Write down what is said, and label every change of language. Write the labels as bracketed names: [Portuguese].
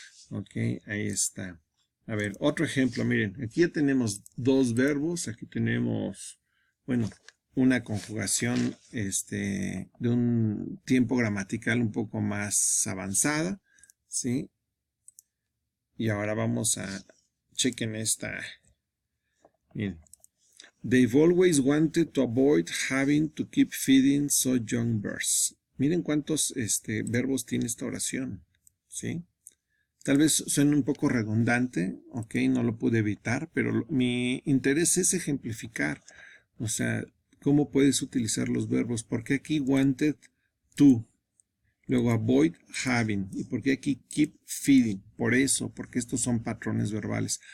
[Spanish] Ok, ahí está. A ver, otro ejemplo, miren, aquí ya tenemos dos verbos, aquí tenemos, bueno, una conjugación de un tiempo gramatical un poco más avanzada, ¿sí? Y ahora vamos a chequen esta. Miren, [English] They've always wanted to avoid having to keep feeding so young birds. [Spanish] Miren cuántos verbos tiene esta oración, ¿sí? Tal vez suene un poco redundante, ok, no lo pude evitar, pero mi interés es ejemplificar, o sea, cómo puedes utilizar los verbos. Porque aquí wanted to, luego avoid having, y porque aquí keep feeding, por eso, porque estos son patrones verbales.